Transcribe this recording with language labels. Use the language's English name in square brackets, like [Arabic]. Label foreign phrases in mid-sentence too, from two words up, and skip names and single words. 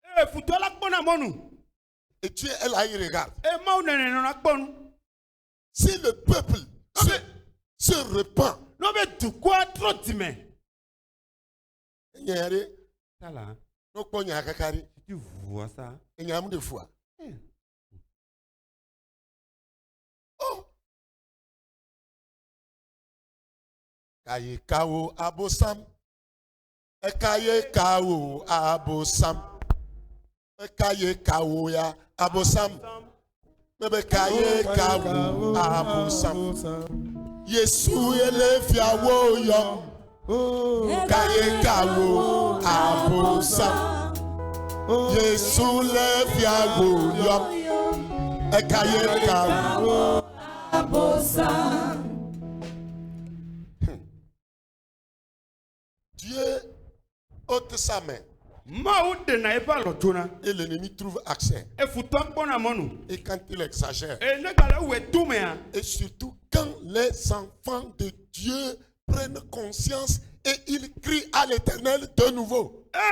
[French] Et Dieu est là, il regarde. Si le peuple se repent, tu vois ça? Oh. [Ewe] Kaye kawo abosam. Kaye kawo abosam. Kaye kawo ya abosam. Bebe kaye kawo abosam. Yesu elefia wo yo. Kaye kawo abosam. Yesu elefia wo yo. Kaye kawo abosam. [French] Dieu ôte sa main. Et l'ennemi trouve accès. Et quand il exagère. Et surtout quand les enfants de Dieu prennent conscience et ils crient à l'Éternel de nouveau.